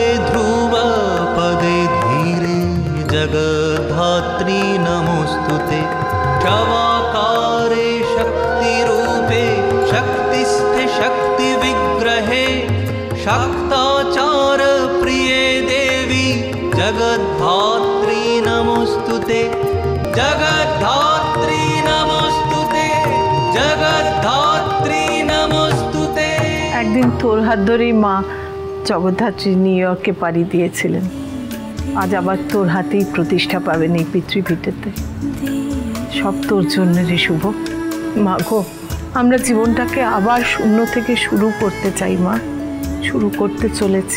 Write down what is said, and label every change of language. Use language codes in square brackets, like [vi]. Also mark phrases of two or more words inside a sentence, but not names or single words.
[sa] ध्रुवपदे धीरे जगद्धात्री नमोस्तुते शवाकारे शक्तिरूपे शक्तिस्थे शक्तिविग्रहे शक्ताचार प्रिये देवी जगद्धात्री नमोस्तुते जगद्धात्री नमोस्तुते जगद्धात्री नमोस्तुते। [bn] একদিন তোর হাত ধরেই মা জগদ্ধাত্রী নিউ ইয়র্কে পাড়ি দিয়েছিলেন। আজ আবার তোর হাতেই প্রতিষ্ঠা পাবেন এই পৃথিবীতে। সব তোর জন্য রে শুভ। মা গো, আমরা জীবনটাকে আবার শূন্য থেকে শুরু করতে চাই মা, শুরু করতে চলেছি।